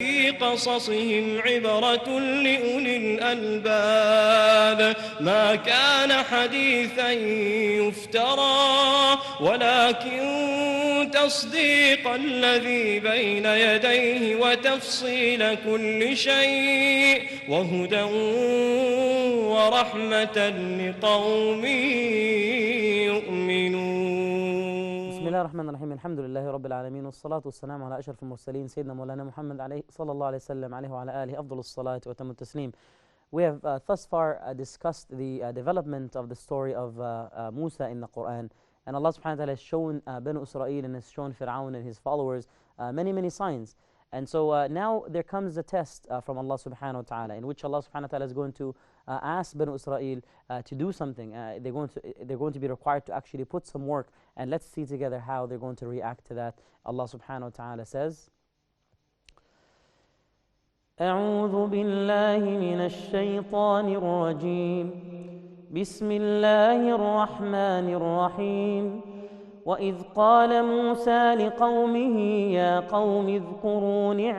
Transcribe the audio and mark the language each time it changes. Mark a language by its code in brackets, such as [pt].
[ar] في قصصهم عبرة لأولي الألباب ما كان حديثا يفترى ولكن تصديق الذي بين يديه وتفصيل كل شيء وهدى ورحمة لقوم يؤمنون. بسم الله الرحمن الرحيم. الحمد لله رب العالمين، والصلاة والسلام على أشرف المرسلين سيدنا مولانا محمد عليه صلى الله عليه وسلم عليه وعلى آله أفضل الصلاة وتم التسليم. [en] We have thus far discussed the development of the story of Musa in the Quran, and Allah subhanahu wa ta'ala has shown Banu Israel and has shown Fir'aun and his followers many signs. And so now there comes a test from Allah subhanahu wa ta'ala, in which Allah subhanahu wa ta'ala is going to ask Banu Israel to do something. They're going to be required to actually put some work, and let's see together how they're going to react to that. [ar] Allah subhanahu wa ta'ala says, أعوذ بالله من الشيطان الرجيم بسم الله الرحمن الرحيم وإذ قال موسى لقومه يا قوم اذكروا